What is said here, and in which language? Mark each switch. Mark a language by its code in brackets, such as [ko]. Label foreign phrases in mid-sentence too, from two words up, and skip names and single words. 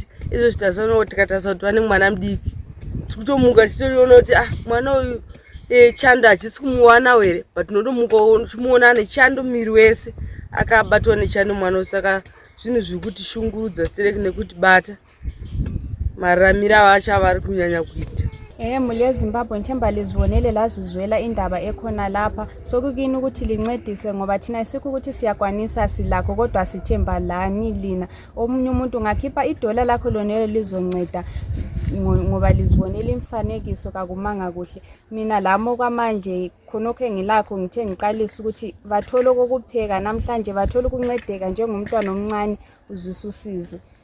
[sn] Izvo zvitazoona tikatarisa kuti vane mwana mudiki, tikutomuka titoriona kuti mwana uyu chando hachisi kumuwanawo here, but tinotomuka tichimuona ane chando miri wese, akabatwa nechando mwana. Saka zvinhu zviri kutishungurudza stereki nekutibata mararamiro acho avari kunyanya kuita. [nd] Mhuri yeZimbabwe nithemba lizibonele lazizwela indaba ekhona lapha. Sokukini ukuthi lincedise ngoba thina sikho ukuthi siyakwanisa silakho, kodwa sithemba lani lina. Omunye umuntu ungakhipha idola lakho lonelo lizonceda ngoba lizibonele imfanekiso kakumanga kuhle. Mina lamo kwamanje khonokho engilakho ngithe ngiqalisa ukuthi bathole okokupheka namhlanje, bathole ukuncedeka njengomntwana omncane uzwisa usize.